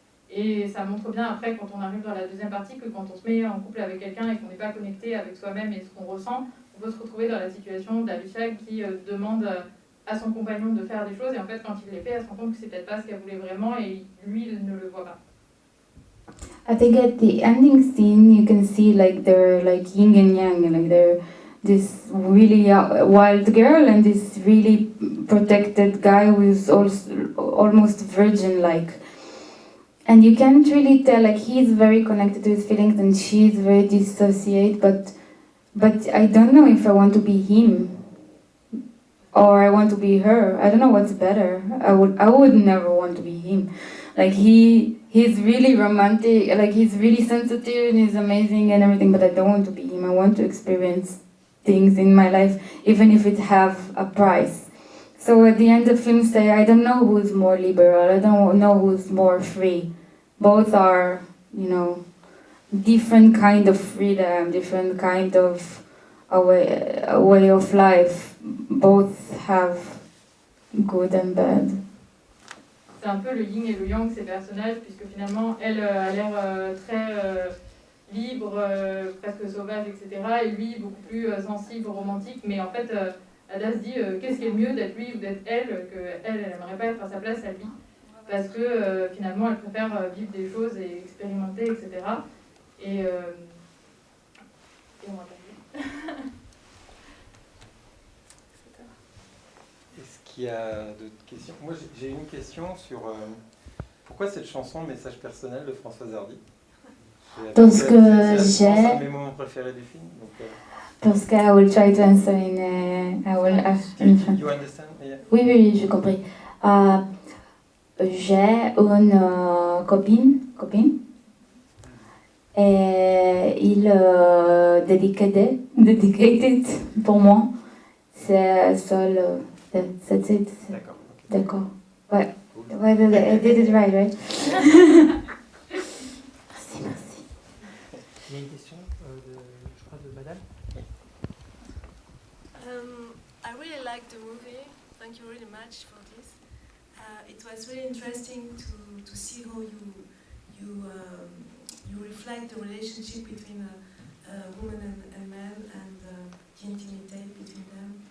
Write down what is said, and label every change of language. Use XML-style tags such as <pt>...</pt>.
<fr>Et ça montre bien après, quand on arrive dans la deuxième partie, que quand on se met en couple avec quelqu'un et qu'on n'est pas connecté avec soi-même et ce qu'on ressent, on peut se retrouver dans la situation d'Alisha qui demande à son compagnon de faire des choses, et en fait quand il les fait, elle se rend compte que c'est peut-être pas ce qu'elle voulait vraiment, et lui il ne le voit pas.</fr> <en>I think at the ending scene you can see like they're like yin and yang, like they're this really wild girl and this really protected guy who's also almost virgin-like. And you can't really tell, like he's very connected to his feelings and she's very dissociated, but I don't know if I want to be him or I want to be her. I don't know what's better. I would never want to be him. Like he's really romantic, like he's really sensitive and he's amazing and everything, but I don't want to be him. I want to experience things in my life, even if it have a price. So at the end the film say, I don't know who's more liberal, I don't know who's more free. Both are, you know, different kind of freedom, different kind of a way of life. Both have good and bad.</en> <fr>C'est un peu le yin et le yang, ces personnages, puisque finalement, elle a l'air très libre, presque sauvage, etc. Et lui, beaucoup plus sensible, romantique. Mais en fait, Hadas dit qu'est-ce qui est mieux d'être lui ou d'être elle, qu'elle n'aimerait pas être à sa place à lui. Parce que finalement, elle préfère vivre des choses et expérimenter, etc. Et on va pas dire. Est-ce qu'il y a d'autres questions? Moi, j'ai une question sur pourquoi cette chanson Message personnel de Françoise Hardy? Parce que j'ai... C'est un de mes moments préférés du film. Parce que</fr> <en>I will try to answer in... You understand? Yeah.</en> <fr>Oui, oui, j'ai compris. J'ai une copine, et il</fr> <en>dedicated</en> <fr>pour moi. C'est seul.</fr> <en>That's it.</en> <fr>D'accord. Okay. D'accord. Ouais. Ouais,</fr> <en>I did it right?</en> <fr>Merci. Il y a une question, je crois, de madame.</fr> <en>I really liked the movie. Thank you very much for this. It was really interesting to see how you reflect the relationship between a woman and a man and the intimacy between them.</en>